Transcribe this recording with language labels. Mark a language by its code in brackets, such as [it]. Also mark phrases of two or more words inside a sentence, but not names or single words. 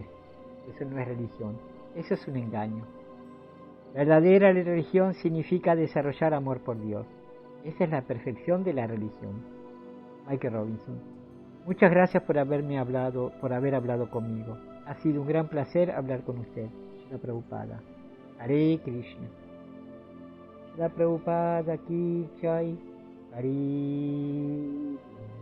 [es] Eso no es religión, eso es un engaño. Verdadera religión significa desarrollar amor por Dios. Esa es la perfección de la religión. Michael Robinson. Muchas gracias por haber hablado conmigo. Ha sido un gran placer hablar con usted. [sa] Srila Prabhupada. Hare Krishna. [hi] Srila Prabhupada Ki Jai. [sa] Hare